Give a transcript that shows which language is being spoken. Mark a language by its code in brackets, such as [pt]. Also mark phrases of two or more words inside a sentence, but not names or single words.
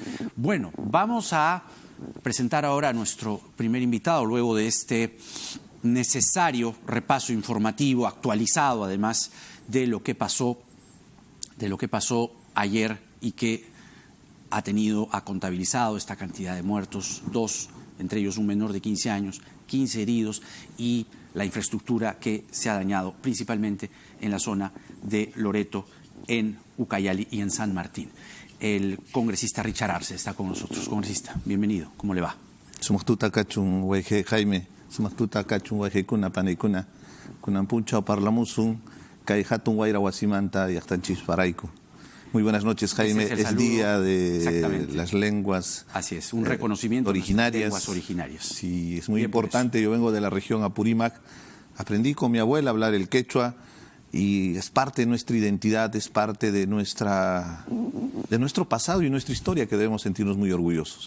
[es] Bueno, vamos a presentar ahora a nuestro primer invitado luego de este necesario repaso informativo, actualizado además de lo que pasó ayer y que ha contabilizado esta cantidad de muertos, 2, entre ellos un menor de 15 años, 15 heridos y la infraestructura que se ha dañado principalmente en la zona de Loreto, en Ucayali y en San Martín. El congresista Richard Arce está con nosotros. Congresista, bienvenido. ¿Cómo le va? [qu] Sumaqtuta kachun wayje Jaime, sumaqtuta kachun wayjekuna panaykuna, kunan punchao parlamusun kay hatun wayra wasimanta llaqtanchis parayku. [es] Muy buenas noches, Jaime. Es día de las lenguas. Así es, un reconocimiento originarias. De las lenguas originarias. Sí, es muy importante. Yo vengo de la región Apurímac. Aprendí con mi abuela a hablar el quechua y es parte de nuestra identidad, es parte de nuestro pasado y nuestra historia que debemos sentirnos muy orgullosos.